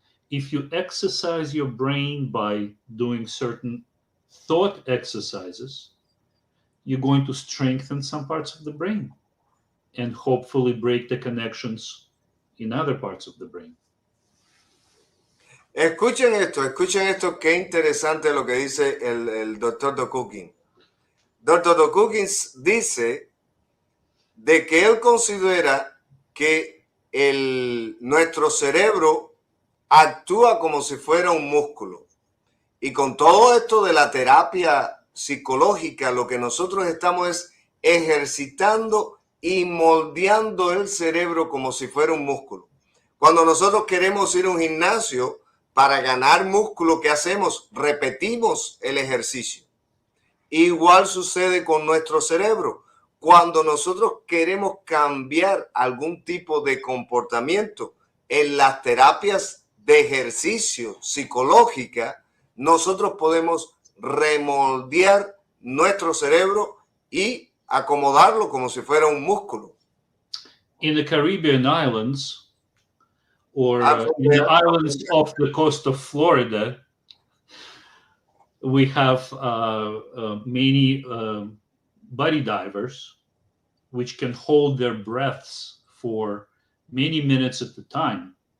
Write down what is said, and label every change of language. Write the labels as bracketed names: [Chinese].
[English] If you exercise your brain by doing certain thought exercises, you're going to strengthen some parts of the brain and hopefully break the connections in other parts of the brain. [Spanish] Escuchen esto, qué interesante lo que dice el doctor DOKUKIN. Doctor DOKUKIN dice de que él considera que nuestro cerebro actúa como si fuera un músculo. Y con todo esto de la terapia psicológica, lo que nosotros estamos es ejercitando y moldeando el cerebro como si fuera un músculo. Cuando nosotros queremos ir a un gimnasio para ganar músculo, ¿qué hacemos? Repetimos el ejercicio. Igual sucede con nuestro cerebro. Cuando nosotros queremos cambiar algún tipo de comportamiento en las terapias de ejercicio psicológica, nosotros podemos remoldear nuestro cerebro y acomodarlo como si fuera un músculo. [English] In the Caribbean islands, or in the islands off the coast of Florida, we have many body divers which can hold their breaths for many minutes at a time.